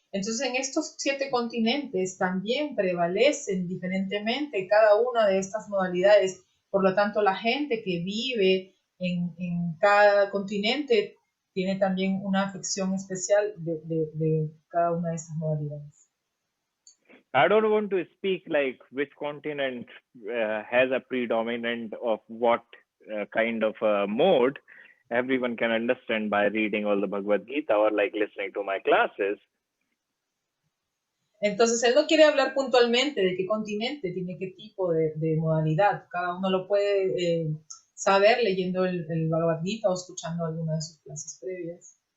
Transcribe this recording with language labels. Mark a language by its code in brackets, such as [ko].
[es] Entonces, en estos 7 continentes también prevalecen diferentemente cada una de estas modalidades. Por lo tanto, la gente que vive en cada continente tiene también una afección especial de cada una de esas modalidades. [en] I don't want to speak like which continent has a predominant of what kind of mode. Everyone can understand by reading all the Bhagavad Gita or like listening to my classes. [es] Entonces, él no quiere hablar puntualmente de qué continente tiene qué tipo de modalidad. Cada uno lo puede saber leyendo el Bhagavad Gita o escuchando alguna de sus clases previas.